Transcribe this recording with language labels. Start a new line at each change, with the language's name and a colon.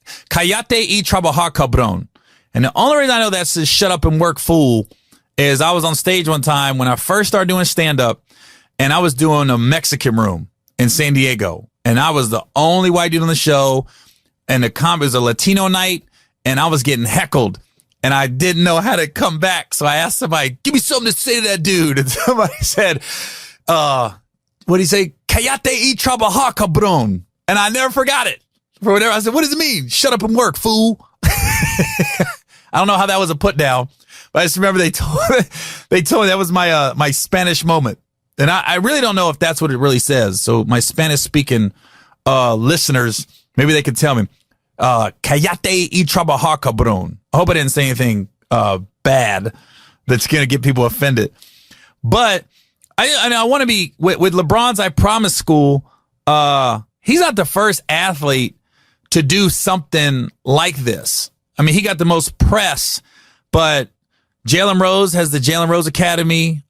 Spanish: Callate y trabajar cabrón.
English: And the only reason I know that's to shut up and work, fool, is I was on stage one time when I first started doing stand-up, and I was doing a Mexican room in San Diego, and I was the only white dude on the show, and it was a Latino night, and I was getting heckled, and I didn't know how to come back, so I asked somebody, give me something to say to that dude, and somebody said, what'd he say?
Spanish: Cállate y trabajar, cabrón.
English: And I never forgot it. For whatever, I said, what does it mean? Shut up and work, fool. I don't know how that was a put down, but I just remember they told me that was my Spanish moment. And I really don't know if that's what it really says. So my Spanish speaking listeners, maybe they could tell me.
Spanish: Cállate y trabajar, cabrón.
English: I hope I didn't say anything bad that's going to get people offended. But I want to be with LeBron's I Promise School. He's not the first athlete to do something like this. I mean, he got the most press, but Jalen Rose has the Jalen Rose Academy.